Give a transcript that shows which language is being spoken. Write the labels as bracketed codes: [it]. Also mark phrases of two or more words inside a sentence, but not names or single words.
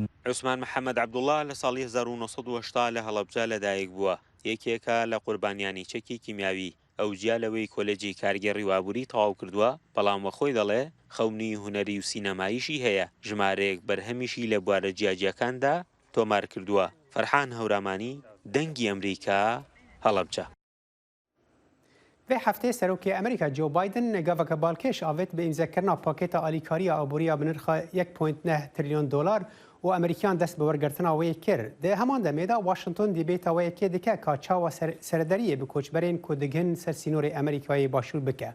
[ckb] عوسمان محەممەد عەبدوڵڵا لە ساڵی 1970 لە هەڵەبجە لەدایک بووە یەکێکە لە قوربانیانی چەکی کیمیاوی ئەو جیالەوەی کۆلێجی کارگەڕی وابووری تەواو کردووە بەڵام وە خۆی دەڵێ خەونی هونەری و سینەماییشی هەیە ژمارەیەک بەرهەمیشی لە بوارە جیاجیەکاندا تۆمار کردووە. فەرحان هەورامانی دەنگی ئەمریکا هەڵەبجە. [ku] Vê heftê Serokê Amerîka Joe Biden gaveka balkêş avêt bi îmzekirina pakêta alîkariya aboriya bi nirxa 1.9 trilyon dolar û Amerîkyan dest bi wergirtina wê kir. Di heman demê de Washington dîbêta wê yekê dike ka çawa serederiyê bi koçberên ku digin ser sînorê Amerîkayê başûr bike.